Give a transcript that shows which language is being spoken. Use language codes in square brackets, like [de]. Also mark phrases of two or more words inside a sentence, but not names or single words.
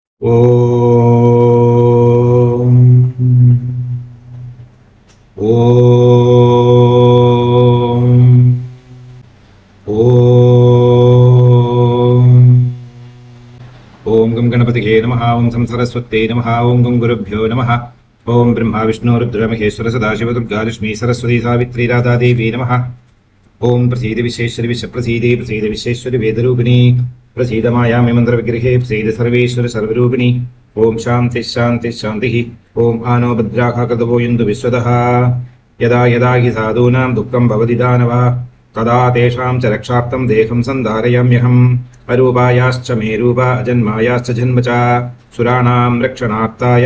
[sa] ओम् ओम् ओम् ओम् गं गणपतये नमः ओम् सं सरस्वत्यै नमः ओम् गं गुरुभ्यो नमः ओम् ब्रह्मा विष्णु रुद्र महेश्वर सदाशिव दुर्गा लक्ष्मी सरस्वती सावित्री राधा देवी नमः ओम् प्रसीद विश्वेश्वरि विश्वप्रसीदे प्रसीद विश्वेश्वरि वेदरूपिणि प्रसीद मायामि मंत्र विग्रहे प्रसीद सर्वेश्वर सर्वरूपिणी ओम शांति शांति शांति ओम आनो भद्राः कृतवो इन्दु विश्वतः यदा यदा हि साधूनां दुःखं भवति दानव तदा तेषां च रक्षार्थं देहं सन्धारयाम्यहम् अरूपायाश्च मे रूप अजन्मायाश्च जन्म च सुराणां रक्षणार्थाय